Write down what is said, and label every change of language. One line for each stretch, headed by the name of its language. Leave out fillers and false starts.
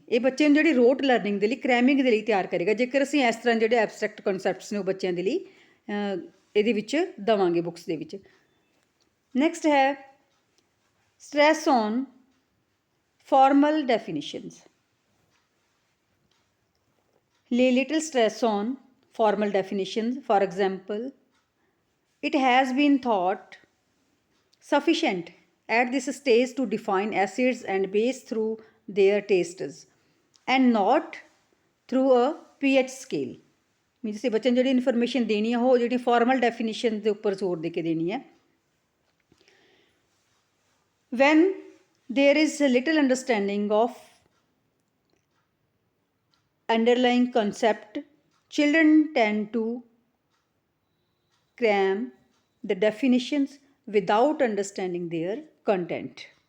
Punjabi: ਇਹ ਬੱਚੇ ਨੂੰ ਜਿਹੜੀ rote learning ਦੇ ਲਈ ਕ੍ਰੈਮਿੰਗ ਦੇ ਲਈ ਤਿਆਰ ਕਰੇਗਾ ਜੇਕਰ ਅਸੀਂ ਇਸ ਤਰ੍ਹਾਂ ਜਿਹੜੇ ਐਬਸਟਰੈਕਟ ਕਨਸੈਪਟਸ ਨੇ ਉਹ ਬੱਚਿਆਂ ਦੇ ਲਈ ਇਹਦੇ ਵਿੱਚ ਦੇਵਾਂਗੇ ਬੁੱਕਸ ਦੇ ਵਿੱਚ।
English: Next ਹੈ stress on formal definitions. Lay little stress on formal definitions. For example, it has been thought sufficient at this stage to define acids and base through their tastes and not through a pH scale.
Punjabi: Means ਅਸੀਂ ਬੱਚਿਆਂ ਨੂੰ ਜਿਹੜੀ information ਦੇਣੀ ਹੈ ਉਹ ਜਿਹੜੀ formal definition ਦੇ ਉੱਪਰ ਜ਼ੋਰ ਦੇ ਕੇ ਦੇਣੀ ਹੈ।
English: When there is little understanding of underlying concept, children tend to cram the definitions without understanding their content.